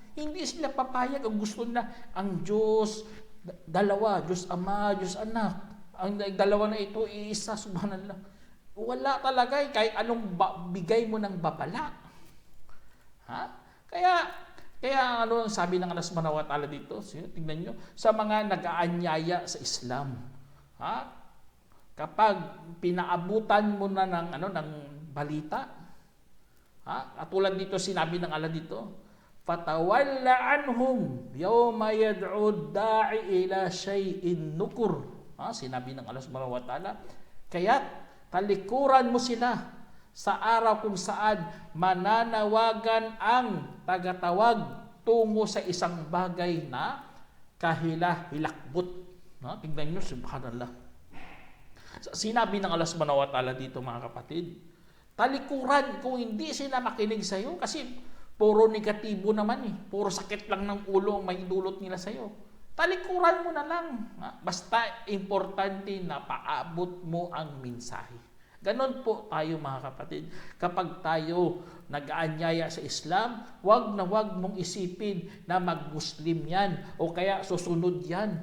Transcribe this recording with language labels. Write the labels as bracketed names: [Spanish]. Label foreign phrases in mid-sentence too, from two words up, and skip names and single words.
[Filipino] Hindi sila papayag. Ang gusto nila, ang Diyos, dalawa, Diyos Ama, Diyos Anak. Ang dalawa na ito, iisa, subhanallah. Wala talaga kahit anong bigay mo ng babala. Kaya ano ang sabi ng Allah [Arabic] سبحانه وتعالى [Filipino] dito? Tingnan nyo, sa mga nag-aanyaya sa Islam. Kapag pinaabutan mo na ng balita, katulad dito, sinabi ng Allah dito, [Arabic] فتول عنهم يوم يدع الداع إلى شيء نكر. [Filipino] Sinabi ng Allah [Arabic] سبحانه وتعالى, [Filipino] kaya talikuran mo sila sa araw kung saan mananawagan ang tagatawag tungo sa isang bagay na kahila-hilakbot. Tingnan nyo, subhanallah. Sinabi ng Allah [Arabic] سبحانه وتعالى [Filipino] dito, mga kapatid, talikuran kung hindi sila makinig sa iyo, kasi puro negatibo naman puro sakit lang ng ulo ang maidulot nila sa iyo. Talikuran mo na lang. Basta importante na paabot mo ang mensahe. Ganon po tayo, mga kapatid. Kapag tayo nag-aanyaya sa Islam, wag na wag mong isipin na mag-Muslim yan o kaya susunod yan.